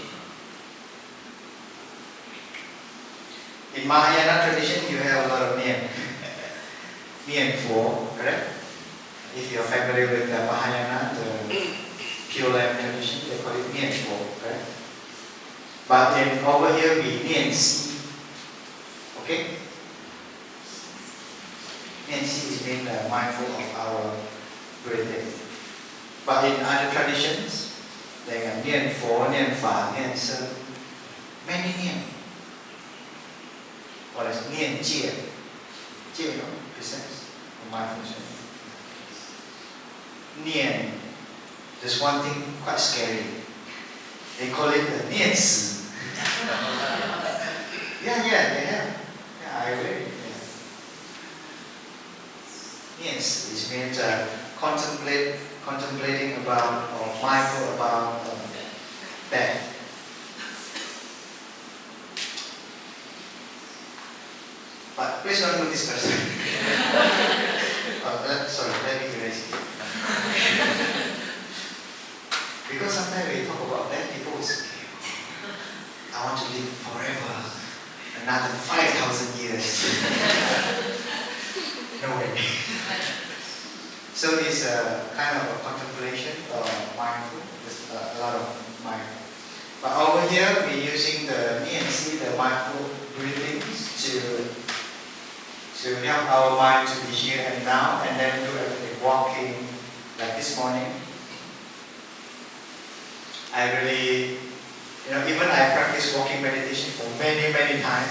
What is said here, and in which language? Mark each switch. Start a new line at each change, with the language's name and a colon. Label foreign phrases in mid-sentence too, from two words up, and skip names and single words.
English: In Mahayana tradition you have a lot of nian.
Chinese: Nian for,
English: correct? If you're familiar with the Mahayana, the Pure Land tradition, they call it
Chinese: nian for,
English: correct? But in over here we
Chinese: nian si.
English: Okay?
Chinese: Nian si
English: is mean mindful of our breathing. But in other traditions, they have
Chinese: nian fo, nian fa, nian se,
English: many nian. Or as
Chinese: nian jie,
English: jie no, presents mindfulness. Nian, there's one thing quite scary. They call it the
Chinese: nian si.
English: Yeah, they have. Yeah, I agree. Yeah.
Chinese: Nian si
English: is meant contemplating about or mindful about death. But please don't do this person. Sorry, let me erase it. Because sometimes when you talk about death, people will say, I want to live forever, another 5,000 years. No way. So it's a kind of a contemplation or mindful. There's a lot of mindful. But over here we're using the
Chinese: nian si,
English: the mindful breathings to help our mind to be here and now, and then do everything walking like this morning. I really, even I practice walking meditation for many, many times.